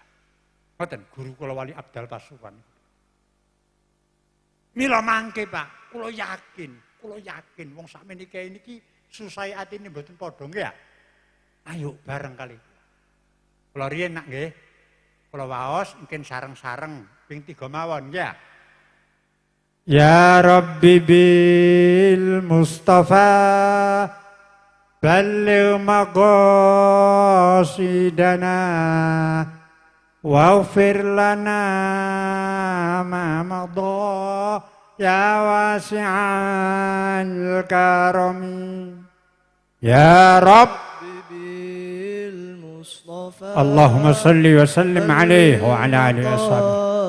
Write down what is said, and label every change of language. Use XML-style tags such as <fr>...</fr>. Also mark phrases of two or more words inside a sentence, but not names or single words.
<jv>Ngoten guru kula Wali Abdal Pasuruan. Mila mangke Pak, kula yakin wong sakmeniki niki susah atine mboten padha nggih ya. Ayo bareng kali. Kula riyen nak nggih. Kula waos mungkin sareng-sareng ping 3 mawon ya.</jv> <ar>يا رب بالمصطفى بلغ مقاصدنا واغفر لنا ما مضى يا واسع الكرم يا رب بالمصطفى اللهم صل وسلم عليه وعلى آله وصحبه</ar>